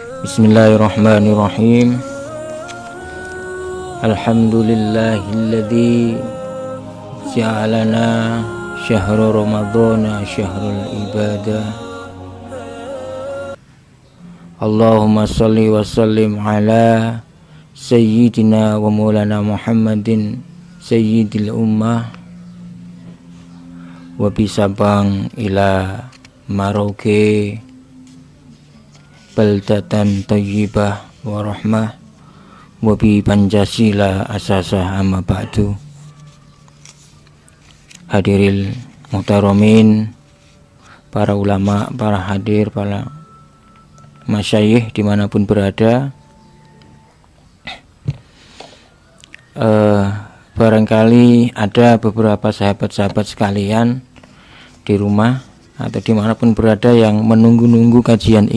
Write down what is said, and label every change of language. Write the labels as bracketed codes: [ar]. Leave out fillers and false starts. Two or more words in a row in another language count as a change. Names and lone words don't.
[ar] بسم الله الرحمن الرحيم الحمد لله الذي جعلنا شهر رمضان شهر العبادة. اللهم صل وسلم على سيدنا ومولانا محمد سيد الأمة وبسابانغ إلى ماروكي بلدة طيبة ورحمة وبPancasila أساسه أما بعد. حاضرين المحترمين, [id] para ulama, para hadir, para masyayikh dimanapun berada. Barangkali ada beberapa sahabat-sahabat sekalian di rumah atau dimanapun berada yang menunggu-nunggu kajian